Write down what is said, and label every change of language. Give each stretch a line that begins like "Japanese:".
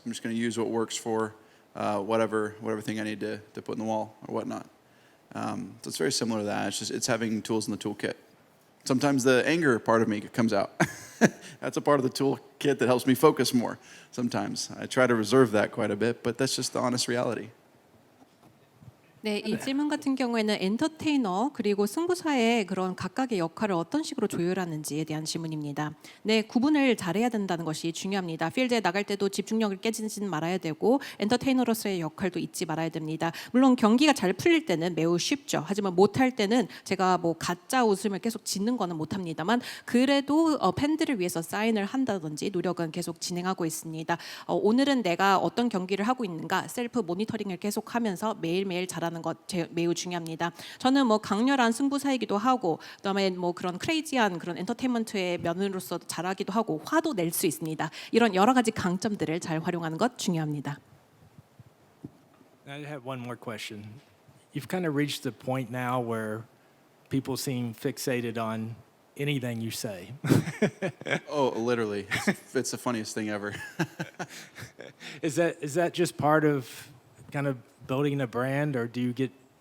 English: I'm just going to use what works for whatever thing I need to put in the wall or whatnot. So it's very similar to that. It's having tools in the toolkit. Sometimes the anger part of me comes out. That's a part of the toolkit that helps me focus more. Sometimes I try to reserve that quite a bit, but that's just the honest reality.
Korean: 네, 이 질문 같은 경우에는 엔터테이너 그리고 승부사의 그런 각각의 역할을 어떤 식으로 조율하는지에 대한 질문입니다. 네, 구분을 잘해야 된다는 것이 중요합니다. 필드에 나갈 때도 집중력을 깨지진 말아야 되고 엔터테이너로서의 역할도 잊지 말아야 됩니다. 물론 경기가 잘 풀릴 때는 매우 쉽죠. 하지만 못할 때는 제가 뭐 가짜 웃음을 계속 짓는 거는 못합니다만 그래도 팬들을 위해서 사인을 한다든지 노력은 계속 진행하고 있습니다. 오늘은 내가 어떤 경기를 하고 있는가 셀프 모니터링을 계속하면서 매일매일 잘하는 것 매우 중요합니다. 저는 뭐 강렬한 승부사이기도 하고 그다음에 뭐 그런 크레이지한 그런 엔터테인먼트의 면으로서 잘하기도 하고 화도 낼 수 있습니다. 이런 여러 가지 강점들을 잘 활용하는 것 중요합니다.
English: I have one more question. You've kind of reached the point now where people seem fixated on anything you say. Oh, literally. It's the funniest thing ever. Is that just part of kind of building a brand, or do you get?